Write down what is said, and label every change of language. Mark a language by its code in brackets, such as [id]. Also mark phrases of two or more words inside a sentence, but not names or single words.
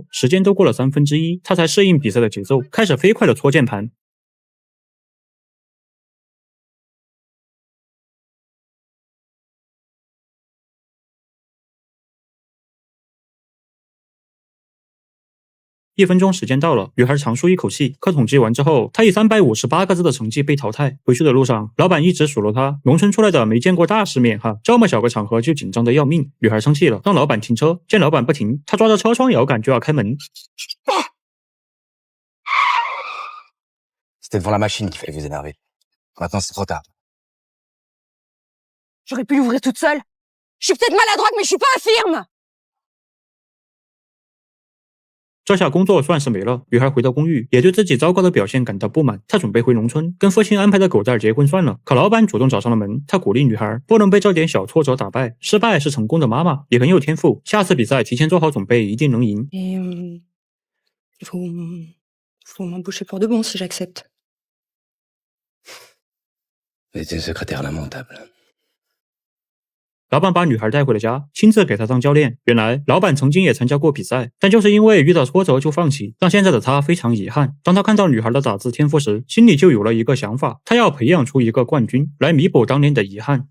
[zh] 时间都过了1/3，她才适应比赛的节奏，开始飞快的搓键盘。1分钟时间到了，女孩长舒一口气。可统计完之后，她以358个字的成绩被淘汰。回去的路上，老板一直数落她，农村出来的没见过大世面哈，这么小个场合就紧张的要命。女孩生气了，让老板停车。见老板不停，她抓着车窗摇杆就要开门。 [fr] C'était devant la machine qu'il fallait vous énerver. Maintenant, c'est trop tard. J'aurais pu l'ouvrir toute seule. Je suis peut-être maladroite, mais je suis pas infirme. [zh] 这下工作算是没了。女孩回到公寓，也对自己糟糕的表现感到不满。她准备回农村，跟父亲安排的狗蛋结婚算了。可老板主动找上了门，他鼓励女孩不能被这点小挫折打败，失败是成功的妈妈，也很有天赋。下次比赛提前做好准备，一定能赢。 [fr] Et faut m'embaucher pour de bon si j'accepte. Vous étiez une secrétaire lamentable. [zh] 老板把女孩带回了家，亲自给她当教练。原来老板曾经也参加过比赛，但就是因为遇到挫折就放弃，让现在的他非常遗憾。当他看到女孩的打字天赋时，心里就有了一个想法，他要培养出一个冠军来弥补当年的遗憾。